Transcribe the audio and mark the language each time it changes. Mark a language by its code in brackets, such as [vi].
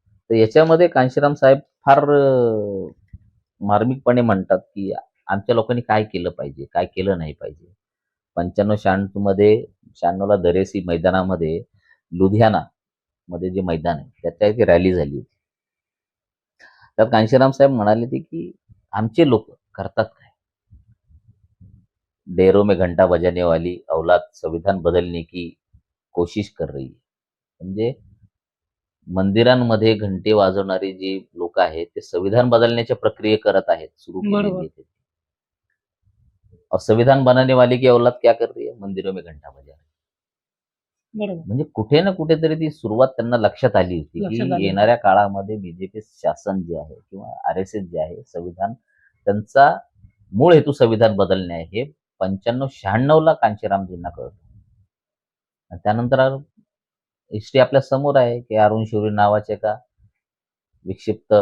[mr] तर याच्यामध्ये कांशीराम साहेब फार मार्मिकपणे म्हणतात, की आमच्या लोकांनी काय केलं पाहिजे, काय केलं नाही पाहिजे. 95-96 मध्ये, 96ला दरेसी मैदानामध्ये, लुधियाना मध्ये जे मैदान आहे, त्याच्या एक रॅली झाली होती. तर कांशीराम साहेब म्हणाले ते, की आमचे लोक करतात काय? [hi] डेरों में घंटा बजाने वाली औलाद संविधान बदलने की कोशिश कर रही है. [mr] म्हणजे मंदिरांमध्ये घंटे वाजवणारी जी लोक आहेत, ते संविधान बदलण्याच्या प्रक्रिये करत आहेत, सुरू केलेली बरोबर. आहे त्यांनी. [hi] और संविधान बनाने वाली की औलाद क्या कर रही है? मंदिरों में घंटा बजा रही है. [mr] बरोबर. म्हणजे कुठे ना कुठेतरी ती सुरुवात त्यांना लक्षात आली होती, लक्षात की आली. येणाऱ्या काळामध्ये बीजेपी शासन जे आहे किंवा आरएसएस जे आहे, संविधान, त्यांचा मूळ हेतू संविधान बदलणे आहे, हे 95-96ला कांशीरामजींना कळतं. आणि त्यानंतर हिस्ट्री आपल्या समोर आहे, की अरुण शौरी नावाच्या एका विक्षिप्त